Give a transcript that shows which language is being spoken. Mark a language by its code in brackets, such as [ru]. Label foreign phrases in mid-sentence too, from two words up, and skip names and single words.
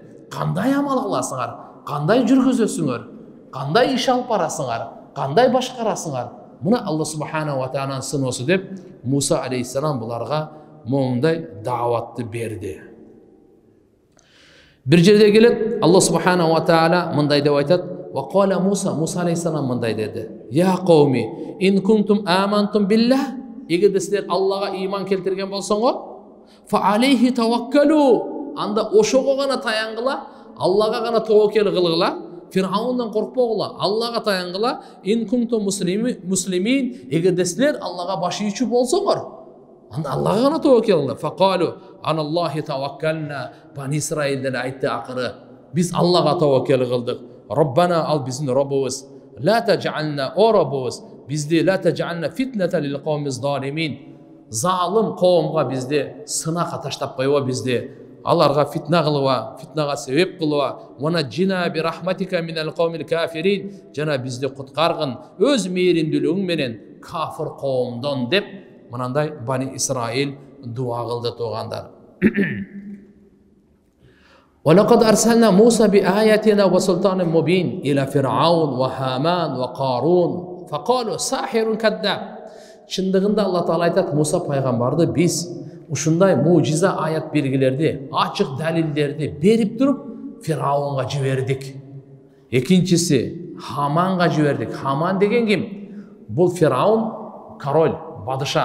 [ky] Кандай амал кыласыңар, кандай жүргүзөсүңөр, кандай иш алып барасыңар, кандай башкарасыңар. Мына Алла субханаху ва тааланын сыноосу деп Муса алейхиссалам буларга моундай дааватты берди. Бир жерде келет, [ar] الله سبحانه وتعالى [ky] мындай деп айтат: [ar] "وقال موسى", [ky] Муса алейхиссалам мындай деди: [ar] "يا قوم إن كنتم آمنتم بالله", [ky] эгерде силер Аллага иман келтирген болсоңор, [ar] "فعليه توكلوا", [ky] анда ошого гана таянгыла, Аллага гана таваккал кылгыла, Фираундан коркпогула, Аллага таянгыла. [ar] "إن كنتم مسلمين", [ky] эгерде силер Аллага баш ийчү болсоңор, анда Аллага гана таваккал кылгыла. [ar] "فقالوا على الله توكلنا", [ky] Бани Исраилдер айтты акыры: "Биз Аллага таваккал кылдык. Роббана, ал биздин Робубуз. [ar] لا تجعلنا, [ky] о Робубуз, бизди [ar] لا تجعلنا فتنة للقوم الظالمين". [ky] Залым коомго бизди сынакка таштап койбо, бизди аларга фитна кылыба, фитнага себеп кылыба. [ar] "ونجنا برحمتك من القوم الكافرين", [ky] жана бизди куткаргын өз мээримдүүлүгүң менен кафир коомдон деп мынандай Бани Исраил дуа кылды туугандар. [ar] وَلَقَدْ أَرْسَلْنَا مُوسَى بِآيَاتِنَا وَسُلْطَانٍ مُبِينٍ إِلَى فِرْعَوْنَ وَهَامَانَ وَقَارُونَ فَقَالُوا سَاحِرٌ كَذَّابٌ. [ky] Чындыгында Алла Таала айтат: Муса пайгамбарды биз ушундай мужиза аят белгилерди, ачык далилдерди берип туруп Фираунга жибердик. Экинчиси Хаманга жибердик. Хаман деген ким? Бул Фираун король, падыша.